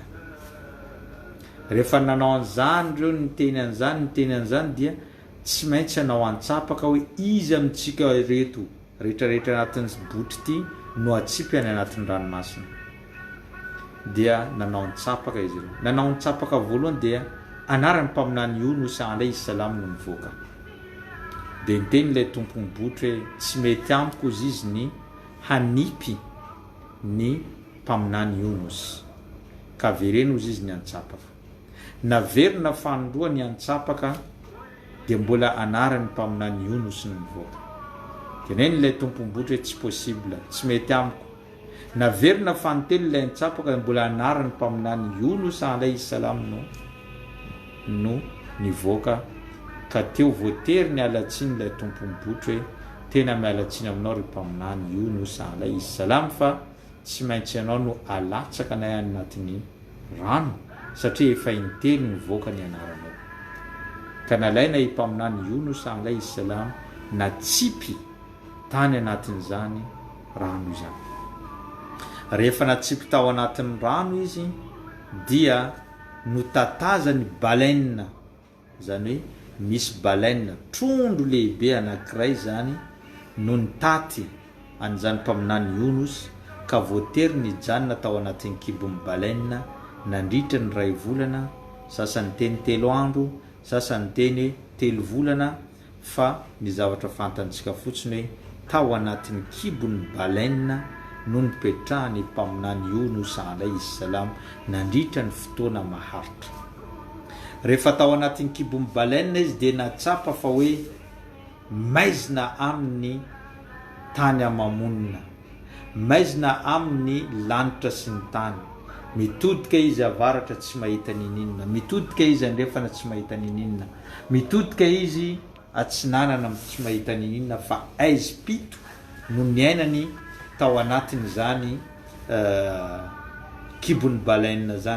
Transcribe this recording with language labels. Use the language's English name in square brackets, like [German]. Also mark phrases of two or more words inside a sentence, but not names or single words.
[Malagasy] Rehefa nanao an'izany ireo niteny an'izany dia tsy maintsy anao antsapaka hoe izy amintsika reto rehetrarehetra anatin'ny botry ity no atsipy any anatin'ny ranomasina. Dia nanao antsapaka izy ireo. Nanao antsapaka voalohany dia anarany mpaminany Yunus [Arabic] عليه السلام [Malagasy] no nivoaka. Dia niteny ilay tompony botry hoe tsy mety amiko izy ny hanipy ny mpaminany Yunus, ka vereno izy ny antsapaka. Naverina fanondroa ny antsapaka dia mbola anarany mpaminany Yunus no nivoaka. Teneny ilay tompony botry hoe tsy possible, tsy mety amiko. Naverina fanontelo ilay antsapaka mbola anarany mpaminany Yunus [Arabic] عليه السلام [Malagasy] no no nivoaka ka teo voatery ny alatsiny ilay tompo mibotry hoe tena mialatsiny aminao ry mpaminany Yunus [Arabic] عليه السلام [Malagasy] fa tsy maintsy ianao no alatsaka nay anatin'ny rano satria efa intelo nivoaka ny anaranao ka nalaina i mpaminany Yunus [Arabic] عليه السلام [Malagasy] natsipy tany anatin'izany rano izany. Rehefa natsipy tao anatin'ny rano izy dia notataza ny baleine, zany hoe misy baleine trondro lehibe anankiray zany no nitaty an'izany mpaminany Yunus ka voatery nijanona tao anatin'ny kibon'ny baleine nandritra ny 2 volana, sasany teny 3 andro, sasany teny 3 volana, fa ny zavatra fantantsika fotsiny hoe tao anatin'ny kibon'ny baleine no nipetrahany mpaminany Yunus alayhi salam nandritra ny fotoana maharitra. Rehefa tao anatin'ny kibon'ny baleine izy dia natsapa fa hoe maizina amin'ny tany amamonina, maizina amin'ny lanitra sy ny tany, mitodika izy avaratra tsy mahita nininna, mitodika izy andrefana tsy mahita nininna, mitodika izy atsinanana tsy mahita nininna, fa aizy pito no niainany tao anatin'izany kibon'ny baleine zany.